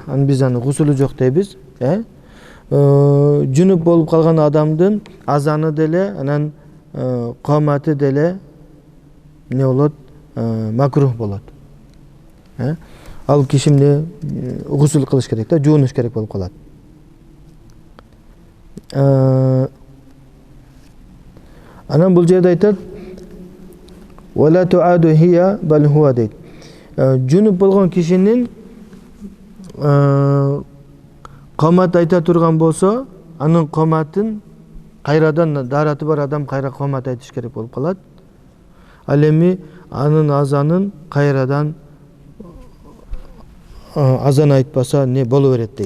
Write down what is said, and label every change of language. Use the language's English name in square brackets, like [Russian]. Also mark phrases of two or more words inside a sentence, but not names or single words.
[Kyrgyz] Биз аны гусулу жок дейбиз. Жунуп болуп калган адамдын азаны деле, анан коматы деле не болот? Макрух болот. Ал киши эмне гусул кылыш керек да, жуунуш керек болуп калат. Анан бул жерде айтат, [Arabic] ولا تعاد هي بل هو дейт. [Kyrgyz] Жунуп болгон кишинин комат айта турган болсо, анын коматын кайрадан дараты бар адам кайра комат айтыш керек болуп калат. Ал эми анын азанын кайрадан азан айтпаса не боло берет дейт.